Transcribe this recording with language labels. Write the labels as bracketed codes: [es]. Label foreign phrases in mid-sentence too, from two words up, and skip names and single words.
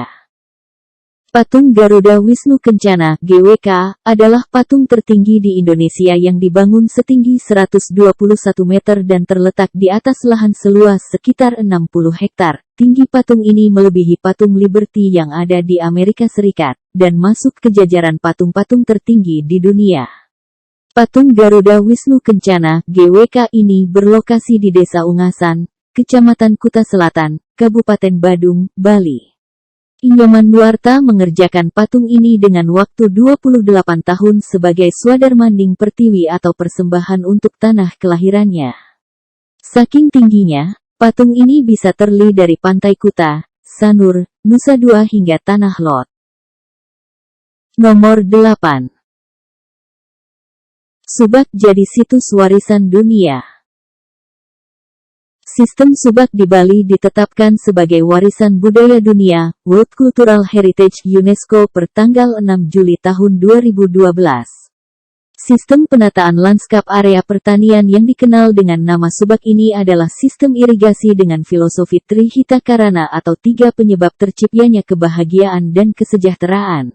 [id] Patung Garuda Wisnu Kencana (GWK) adalah patung tertinggi di Indonesia yang dibangun setinggi 121 meter dan terletak di atas lahan seluas sekitar 60 hektar. Tinggi patung ini melebihi patung Liberty yang ada di Amerika Serikat, dan masuk ke jajaran patung-patung tertinggi di dunia. Patung Garuda Wisnu Kencana (GWK) ini berlokasi di Desa Ungasan, Kecamatan Kuta Selatan, Kabupaten Badung, Bali. Inyoman Nuarta mengerjakan patung ini dengan waktu 28 tahun sebagai swadharmanding pertiwi atau persembahan untuk tanah kelahirannya. Saking tingginya, patung ini bisa terlihat dari Pantai Kuta, Sanur, Nusa Dua hingga Tanah Lot. Nomor 8. Subak jadi situs warisan dunia. Sistem subak di Bali ditetapkan sebagai warisan budaya dunia, [en] World Cultural Heritage [id] UNESCO per tanggal 6 Juli tahun 2012. Sistem penataan lanskap area pertanian yang dikenal dengan nama subak ini adalah sistem irigasi dengan filosofi Trihita Karana atau 3 penyebab terciptanya kebahagiaan dan kesejahteraan.